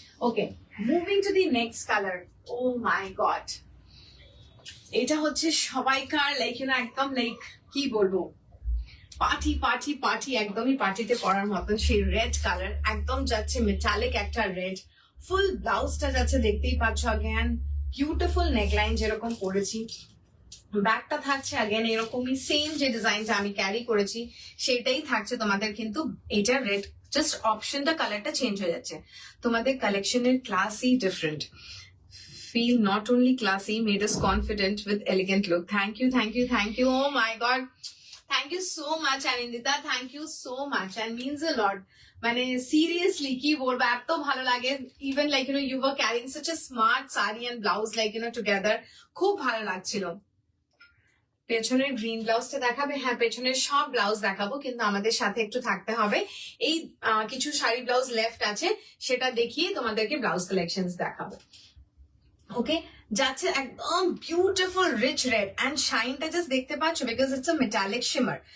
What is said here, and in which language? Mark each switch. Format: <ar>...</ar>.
<bn>Okay, moving to the next colour. O my god, এটা হচ্ছে সবাইকার লাইক একদম লাইক কি বলবো, পার্টি পার্টি পার্টি, একদমই পার্টিতে পরার মতন সেই রেড কালার, একদম যাচ্ছে মেটালিক একটা রেড। ফুল ব্লাউজটা যাচ্ছে দেখতেই পাচ্ছ, অ্যাগেন বিউটিফুল নেকলাইন যেরকম করেছি, ব্যাকটা থাকছে অ্যাগেন এরকমই সেম যে ডিজাইনটা আমি ক্যারি করেছি সেটাই থাকছে তোমাদের, কিন্তু এটা রেড জাস্ট অপশনটা কালারটা চেঞ্জ হয়ে যাচ্ছে। তোমাদের কালেকশনের ক্লাসই different,</bn> <en>feel not only classy, made us confident with elegant look. Thank you, thank you, thank you. Oh my god, thank you so much Anindita, thank you so much and means a lot.</en> <bn>মানে seriously কি বলবো, এত ভালো লাগে। Even like</bn> <en>you were carrying such a smart saree and blouse like together,</en> <bn>খুব ভালো লাগছিল। পেছনের গ্রিন ব্লাউজটা দেখাবে? হ্যাঁ, পেছনের সব ব্লাউজ দেখাবো, কিন্তু আমাদের সাথে একটু থাকতে হবে। এই কিছু শাড়ি ব্লাউজ লেফট আছে, সেটা দেখিয়ে তোমাদেরকে ব্লাউজ কালেকশনস দেখাবো। ওকে, যাচ্ছে একদম beautiful rich red and শাইনটা just দেখতে পাচ্ছ,</bn> <en>Because it's a metallic shimmer.</en>